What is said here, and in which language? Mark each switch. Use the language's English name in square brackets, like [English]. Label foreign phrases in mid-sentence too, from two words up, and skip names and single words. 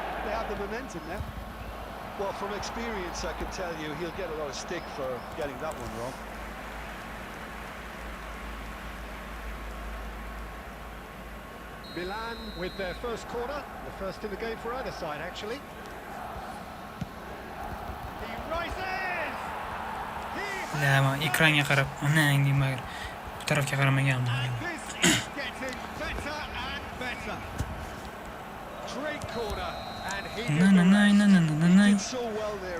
[English] They have the momentum now. Well, from experience, I can tell you he'll get a lot of stick for getting that one wrong. Milan with their first corner, the first in the game for either side, actually. He rises! [Uzbek] La, ekranga qarab, onang deyman. Bu tarafga qaramaganman. [English] And this is getting better and better. Great corner, and he did the rest. He did so well there.